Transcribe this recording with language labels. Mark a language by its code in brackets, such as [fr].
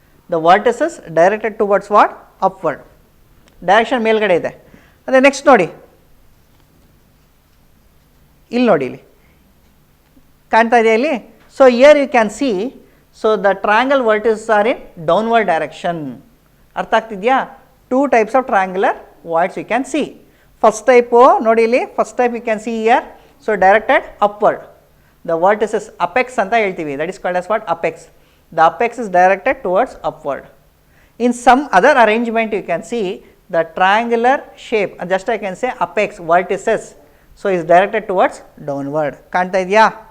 [en] The vertices directed towards what? Upward. [kn] Direction ಮೇಲ್ಗಡೆ ಇದೆ. ಅದೇ ನೆಕ್ಸ್ಟ್ ನೋಡಿ, ಇಲ್ಲಿ ನೋಡಿ, ಇಲ್ಲಿ ಕಾಣ್ತಾ ಇದೆಯಾ ಇಲ್ಲಿ? [en] So here you can see, so the triangle vertices are in downward direction. [kn] ಅರ್ಥ ಆಗ್ತಿದೆಯಾ? [en] 2 types of triangular voids you can see. First type [kn] ನೋಡಿ ಇಲ್ಲಿ, [en] First type you can see here, so directed upward. The vertices apex [kn] ಅಂತ ಹೇಳ್ತೀವಿ, [en] That is called as what? Apex. The apex is directed towards upward. In some other arrangement you can see the triangular shape, just I can say apex vertices, so is directed towards downward. [kn] ಕಾಣ್ತಾ ಇದೆಯಾ?